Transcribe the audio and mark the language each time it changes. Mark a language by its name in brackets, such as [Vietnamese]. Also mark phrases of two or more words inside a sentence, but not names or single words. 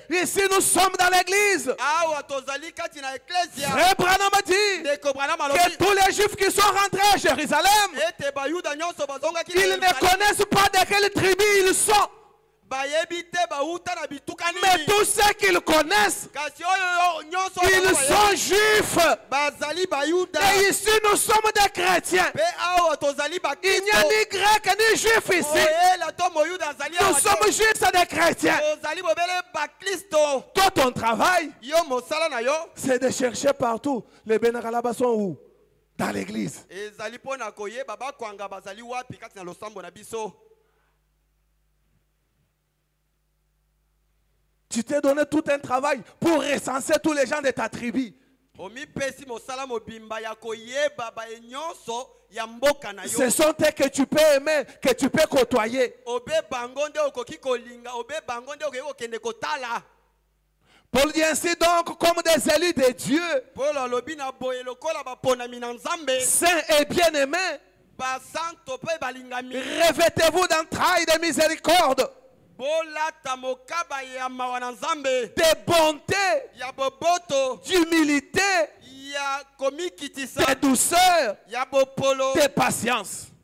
[French] Ici nous sommes dans l'église. [Lingala] Awa tozali kati na eklesia. [French] Frère Branham dit [Lingala] Ndeko Branham [French] que [Lingala] alobi [French] tous les juifs qui sont rentrés à Jérusalem, [Lingala] ete bayuda nyonso bazongaki na [French] ils ne [Lingala] Yerusalem. [French] connaissent pas de quelle tribu ils sont. [Lingala] Bayebi te bauta na bituka [French] Mais [Lingala] nini. [French] tous ceux qu'ils connaissent, [Lingala] Kasi oyo nyonso [French] ils sont juifs. [Lingala] bazali bayuda. [French] Et ici nous sommes des chrétiens. [Lingala] Pe awa tozali [French] Il n'y a [Lingala] bakristo. [French] ni grec ni juif ici. [Lingala] Moyela to moyuda zali [French] Nous [Lingala] awa te. [French] sommes juste des chrétiens. [Lingala] Tozali bobele bakristo. [French] Toi, ton travail, [Lingala] Yo mosala na yo. [French] c'est de chercher partout. Les bénéralas sont où? Dans l'église. [Lingala] Ezali pona koyeba bakwanga bazali wapi kati na losambo na biso. [French] Tu t'es donné tout un travail pour recenser tous les gens de ta tribu. Ce sont eux que tu peux aimer, que tu peux côtoyer. Paul dit ainsi donc, comme des élus de Dieu, saints et bien-aimés, revêtez-vous d'entrailles de miséricorde, de bonté, d'humilité, de douceur, de patience.